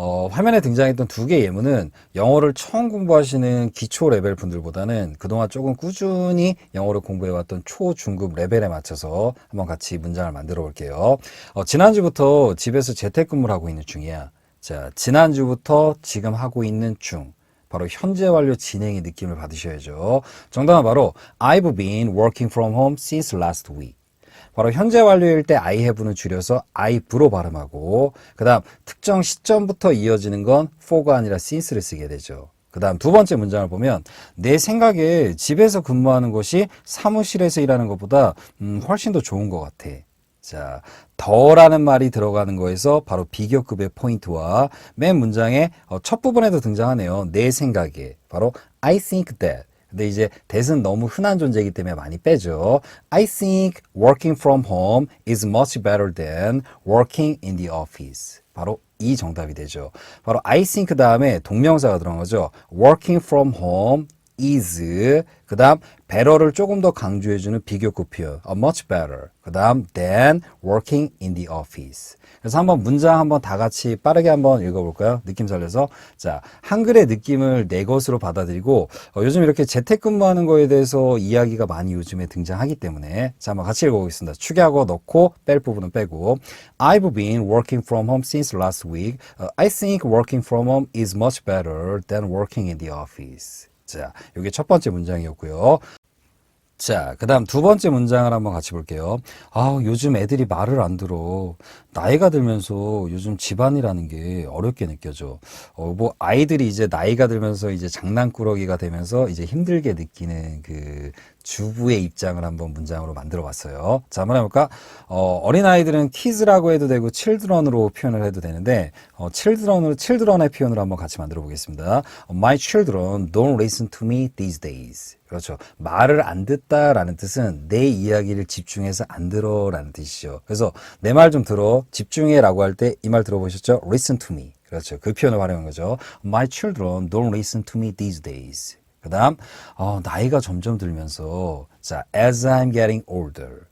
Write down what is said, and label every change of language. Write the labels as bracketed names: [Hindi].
[Korean] 화면에 등장했던 두 개의 예문은 영어를 처음 공부하시는 기초 레벨 분들보다는 그동안 조금 꾸준히 영어를 공부해왔던 초, 중급 레벨에 맞춰서 한번 같이 문장을 만들어 볼게요. 지난주부터 집에서 재택근무를 하고 있는 중이야. 자, 지난주부터 지금 하고 있는 중. 바로 현재 완료 진행의 느낌을 받으셔야죠. 정답은 바로 [English] I've been working from home since last week. [Korean] 바로 현재 완료일 때 I have는 줄여서 I've로 발음하고 그 다음 특정 시점부터 이어지는 건 for가 아니라 since를 쓰게 되죠. 그 다음 두 번째 문장을 보면 내 생각에 집에서 근무하는 것이 사무실에서 일하는 것보다 훨씬 더 좋은 것 같아. 자, 더라는 말이 들어가는 거에서 바로 비교급의 포인트와 맨 문장의 첫 부분에도 등장하네요. 내 생각에. 바로 [English] I think that. [Korean] 근데 이제 that은 너무 흔한 존재이기 때문에 많이 빼죠. [English] I think working from home is much better than working in the office. [Korean] 바로 이 정답이 되죠. 바로 I think 다음에 동명사가 들어간 거죠. [English] working from home is [Korean] 그 다음 better를 조금 더 강조해주는 비교급 표현 [English] much better [Korean] 그 다음 [English] than working in the office. [Korean] 그래서 한번 문장 한번 다 같이 빠르게 한번 읽어볼까요? 느낌 살려서. 자, 한글의 느낌을 내 것으로 받아들이고 요즘 이렇게 재택근무하는 거에 대해서 이야기가 많이 요즘에 등장하기 때문에 자, 한번 같이 읽어보겠습니다. 축약어 넣고 뺄 부분은 빼고 [English] I've been working from home since last week. I think working from home is much better than working in the office. [Korean] 자, 이게 첫 번째 문장이었고요. 자, 그 다음 두 번째 문장을 한번 같이 볼게요. 아, 요즘 애들이 말을 안 들어. 나이가 들면서 요즘 집안이라는 게 어렵게 느껴져. 뭐, 아이들이 이제 나이가 들면서 이제 장난꾸러기가 되면서 이제 힘들게 느끼는 그 주부의 입장을 한번 문장으로 만들어 봤어요. 자, 한번 해볼까? 어린아이들은 kids라고 해도 되고 children으로 표현을 해도 되는데, children의 표현으로 한번 같이 만들어 보겠습니다. [English] My children don't listen to me these days. [Korean] 그렇죠. 말을 안 듣다라는 뜻은 내 이야기를 집중해서 안 들어라는 뜻이죠. 그래서 내 말 좀 들어, 집중해라고 할 때 이 말 들어보셨죠? [English] Listen to me. [Korean] 그렇죠. 그 표현을 활용한 거죠. [English] My children don't listen to me these days. [Korean] 그 다음 나이가 점점 들면서 자, [English] as I'm getting older.